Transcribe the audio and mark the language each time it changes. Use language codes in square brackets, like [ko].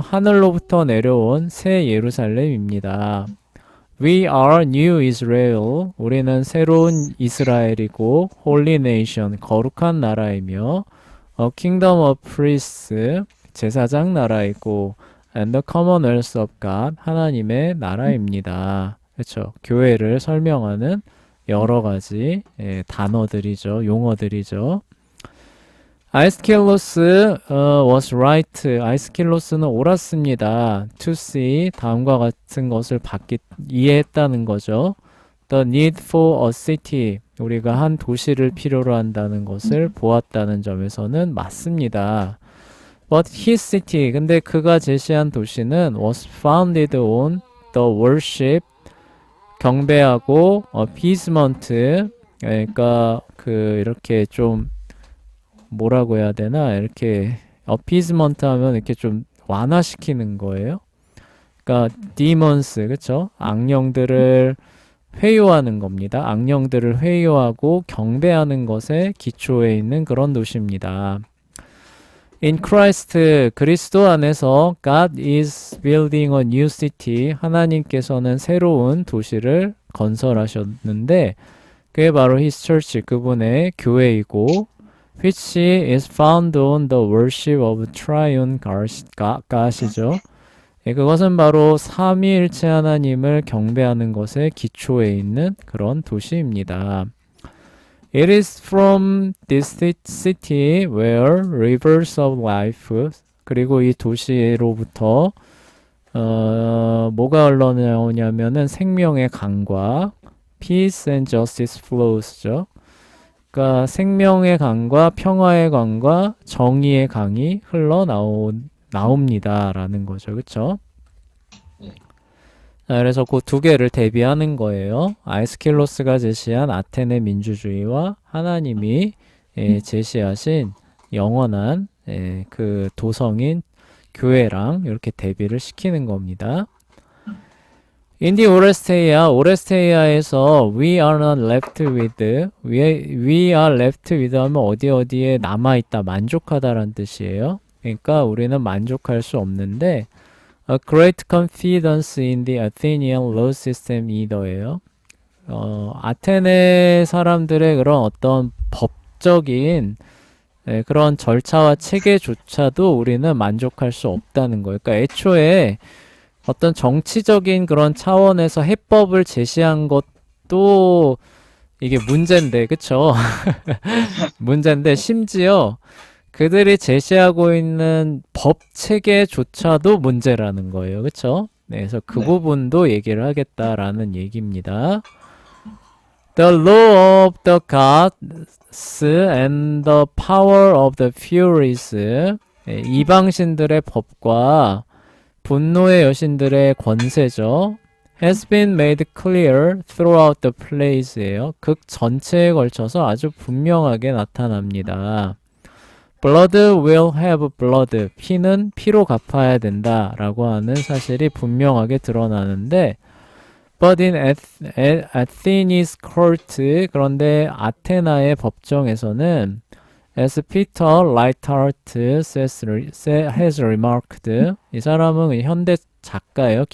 [ko] 하늘로부터 내려온 새 예루살렘입니다. [en] We are new Israel. [ko] 우리는 새로운 이스라엘이고 [en] Holy Nation, [ko] 거룩한 나라이며 [en] A Kingdom of Priests, [ko] 제사장 나라이고 [en] And the Commonwealth of God, [ko] 하나님의 나라입니다. 그렇죠. 교회를 설명하는 여러 가지 단어들이죠. 용어들이죠. [en] 아이스킬로스 was right. [ko] 아이스킬로스는 옳았습니다. [en] To see [ko] 다음과 같은 것을 이해했다는 거죠. [en] The need for a city. [ko] 우리가 한 도시를 필요로 한다는 것을 보았다는 점에서는 맞습니다. [en] But his city. [ko] 근데 그가 제시한 도시는 [en] was founded on the worship. [ko] 경배하고 appeasement. 그러니까 이렇게 좀 뭐라고 해야 되나? 이렇게 appeasement 하면 이렇게 좀 완화시키는 거예요. 그러니까 demons, 그쵸? 악령들을 회유하는 겁니다. 악령들을 회유하고 경배하는 것에 기초에 있는 그런 도시입니다. [en] In Christ, [ko] 그리스도 안에서 [en] God is building a new city. [ko] 하나님께서는 새로운 도시를 건설하셨는데 그게 바로 [en] His church, [ko] 그분의 교회이고 [en] which is found on the worship of triune God [ko] 이죠. 그것은 바로 삼위일체 하나님을 경배하는 것에 기초에 있는 그런 도시입니다. [en] It is from this city where rivers of life, [ko] 그리고 이 도시로부터 뭐가 흘러나오냐면은 생명의 강과 [en] peace and justice flows죠. [ko] 그러니까 생명의 강과 평화의 강과 정의의 강이 나옵니다라는 거죠. 그렇죠? 자, 그래서 그 두 개를 대비하는 거예요. 아이스킬로스가 제시한 아테네 민주주의와 하나님이 제시하신 영원한 그 도성인 교회랑 이렇게 대비를 시키는 겁니다. 인디 오레스테이아에서 [en] we are not left with [ko] we are left with 하면 어디에 남아있다 만족하다라는 뜻이에요. 그러니까 우리는 만족할 수 없는데 [en] a great confidence in the Athenian law system either예요. [ko] 아테네 사람들의 그런 어떤 법적인 그런 절차와 체계조차도 우리는 만족할 수 없다는 거예요. 그러니까 애초에 어떤 정치적인 그런 차원에서 해법을 제시한 것도 이게 문제인데, 그쵸? 문제인데, 심지어 그들이 제시하고 있는 법 체계조차도 문제라는 거예요. 그쵸? 네, 그래서 그 네. 부분도 얘기를 하겠다라는 얘기입니다. [en] The law of the gods and the power of the furies. [ko] 이방신들의 법과 분노의 여신들의 권세죠. [en] has been made clear throughout the plays예요. [ko] 극 전체에 걸쳐서 아주 분명하게 나타납니다. [en] blood will have blood. [ko] 피는 피로 갚아야 된다라고 하는 사실이 분명하게 드러나는데 [en] but in Athens court [ko] 그런데 아테나의 법정에서는 [en] as Peter Lightheart has remarked [ko] 이 사람은 현대 작가예요.